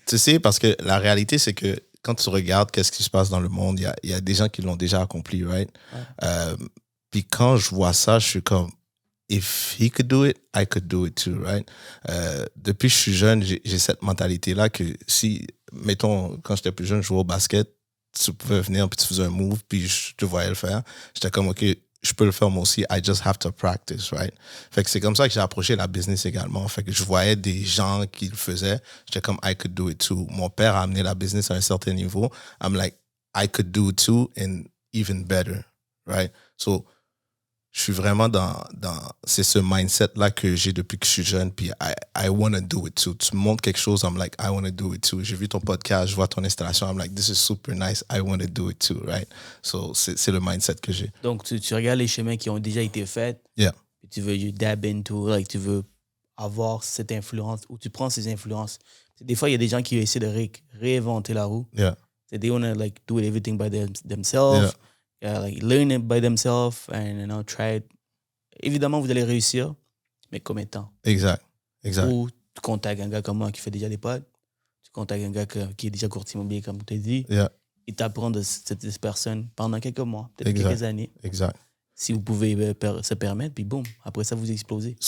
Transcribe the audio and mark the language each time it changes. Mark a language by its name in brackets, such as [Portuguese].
[French] Tu sais, parce que la réalité, c'est que quand tu regardes qu'est-ce qui se passe dans le monde, il y a des gens qui l'ont déjà accompli, right? Puis quand je vois ça, je suis comme, [English] if he could do it, I could do it too, right? [French] Depuis que je suis jeune, j'ai cette mentalité-là que si, mettons, quand j'étais plus jeune, je jouais au basket, tu pouvais venir, puis tu faisais un move, puis je te voyais le faire. J'étais comme, OK, je peux le faire moi aussi. [English] I just have to practice, right? [French] Fait que c'est comme ça que j'ai approché la business également. Fait que je voyais des gens qui le faisaient. J'étais comme, [English] I could do it too. [French] Mon père a amené la business à un certain niveau. [English] I'm like, I could do it too and even better, right? [French] So, je suis vraiment c'est ce mindset-là que j'ai depuis que je suis jeune, puis [English] I want to do it too. [French] Tu me montres quelque chose, [English] I'm like, I want to do it too. [French] J'ai vu ton podcast, je vois ton installation, [English] I'm like, this is super nice, I want to do it too, right? [French] So, c'est le mindset que j'ai. Donc, tu regardes les chemins qui ont déjà été faits, [English] yeah. [French] Puis tu veux [English] you dab into, like, [French] tu veux avoir cette influence, ou tu prends ces influences. Des fois, il y a des gens qui essaient de réinventer la roue. [English] Yeah. They want to, like, do everything by themselves. Yeah. Like learn it by themselves and try it. [French] Évidemment, vous allez réussir, mais combien de temps? Exact. Ou tu contactes un gars comme moi qui fait déjà des potes, tu contactes un gars qui est déjà courtier immobilier, comme tu as dit, il t'apprend de cette personne pendant quelques mois, peut-être quelques années. Exact. Si vous pouvez se permettre, puis boum, après ça, vous explosez.